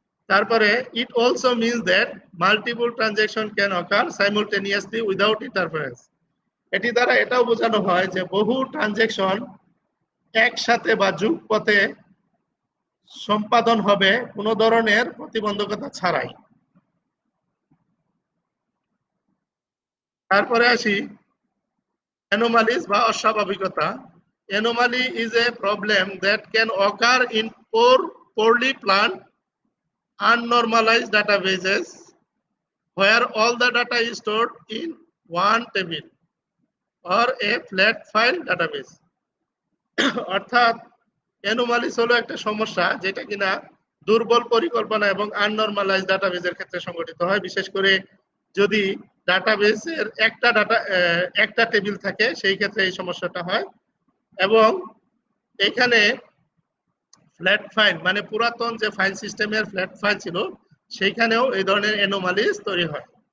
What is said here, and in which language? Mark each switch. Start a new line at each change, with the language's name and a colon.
English: তারপরে it also means that multiple transaction can occur simultaneously without interference.
Bangla: এটি দ্বারা এটাও বোঝানো হয় যে বহু ট্রানজ্যাকশন একসাথে বা যুগপথে সম্পাদন হবে কোনো ধরনের প্রতিবন্ধকতা ছাড়াই। তারপরে আসি অ্যানোমালিস বা অস্বাভাবিকতা।
English: Anomaly is a problem that can occur in poorly planned, unnormalized databases where all the data is stored in one table or a flat file database.
Bangla: অর্থাৎ অ্যানোমালিস হলো একটা সমস্যা যেটা কিনা দুর্বল পরিকল্পনা এবং আননরমালাইজ ডাটাবেজের ক্ষেত্রে সংঘটিত হয়, বিশেষ করে যদি ডাটাবেসের একটা টেবিল থাকে সেই ক্ষেত্রে এই সমস্যাটা হয়। এবং এখানে ফ্ল্যাট ফাইল মানে পুরাতন যে ফাইল সিস্টেমের ফ্ল্যাট ফাইল ছিল সেইখানেও এই ধরনের অ্যানোমালিস তৈরি হয়।